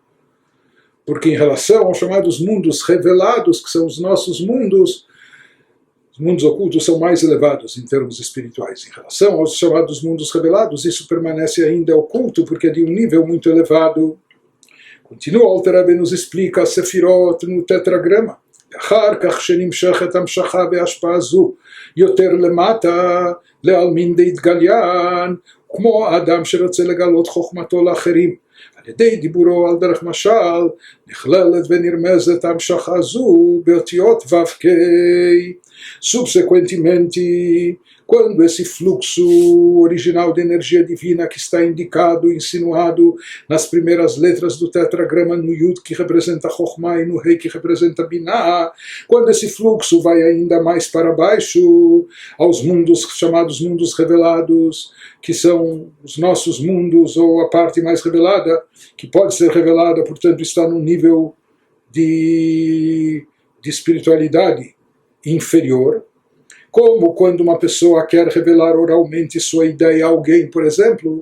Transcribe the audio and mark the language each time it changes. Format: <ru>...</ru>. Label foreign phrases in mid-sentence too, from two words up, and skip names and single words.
<pt>Porque em relação aos chamados mundos revelados, que são os nossos mundos ocultos são mais elevados em termos espirituais. Em relação aos chamados mundos revelados, isso permanece ainda oculto, porque é de um nível muito elevado. Continua, o Alter Rebbe nos explica a Sefirot no tetragrama.</pt> <he>אחר כך שנמשכת המשכה בהשפעה זו יותר למטה לעלמין דהתגליין, כמו האדם שרוצה לגלות חוכמתו לאחרים. על ידי דיבורו על דרך משל נכללת ונרמזת המשכה זו באותיות ו"ק.</he> <pt>Subsequentemente, quando esse fluxo original de energia divina que está indicado, insinuado nas primeiras letras do tetragrama, no Yud que representa Chokhmah e no Rei que representa Binah, quando esse fluxo vai ainda mais para baixo, aos mundos chamados mundos revelados, que são os nossos mundos, ou a parte mais revelada, que pode ser revelada, portanto está num nível de espiritualidade inferior, como quando uma pessoa quer revelar oralmente sua ideia a alguém, por exemplo.</pt>